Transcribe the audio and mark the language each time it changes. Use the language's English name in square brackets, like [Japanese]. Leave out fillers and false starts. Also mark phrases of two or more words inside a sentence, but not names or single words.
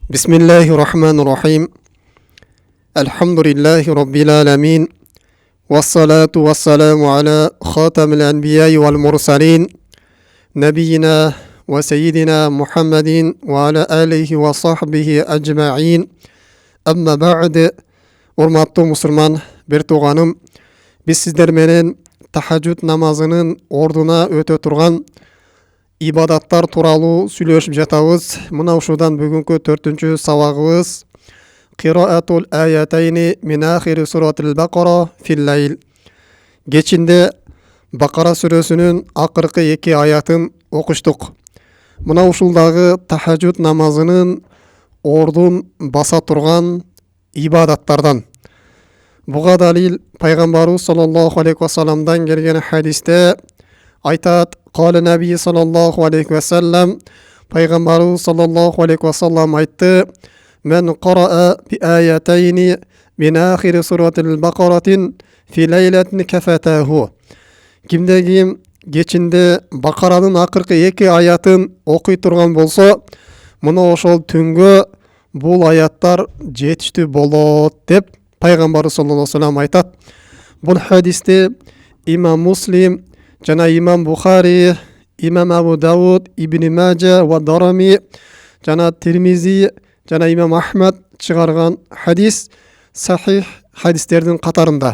[Arabic] بسم الله الرحمن الرحيم الحمد لله رب العالمين والصلاة والسلام على خاتم الأنبياء والمرسلين نبينا وسيدنا محمد وعلى آله وصحبه أجمعين أما بعد [Kyrgyz] урматтуу мусулман бир тууганым, биз сиздер менен тахажжуд намазынын ордуна өтө турган ибадаттар тууралуу сүйлөшүп жатабыз. Мына ушудан бүгүнкү 4-чү сабагыбыз [Arabic] قراءة الآيتين من آخر سورة البقرة في الليل. [Kyrgyz] Кечинде Бакара сүрөсүнүн акыркы 2 аятын окуштук. Мына ушулдагы тахажжуд намазынын ордун баса турган ибадаттардан. Буга далил пайгамбарыбыз [Arabic] صلى الله عليه وسلم [Kyrgyz] келген хадисте айтат: [Arabic] قال النبي صلى الله عليه وسلم, [Kyrgyz] пайгамбарыбыз [Arabic] صلى الله عليه وسلم [Kyrgyz] айтты: [Arabic] من قرأ بالآيتين من آخر سورة البقرة في ليلة كفتاه. [Kyrgyz] Кимде ким кечинде Бакаранын акыркы 2 аятын окуй турган болсо, мына ошол түнгө бул аяттар жетиштүү болот деп пайгамбарыбыз [Arabic] صلى الله عليه وسلم [Kyrgyz] айтат. Бул хадисте имам Муслим жана имам Бухари, имам Абу Дауд, Ибн Маджа ва Дарами жана Тирмизи жана имам Ахмад чыгарган хадис сахих хадистердин катарында.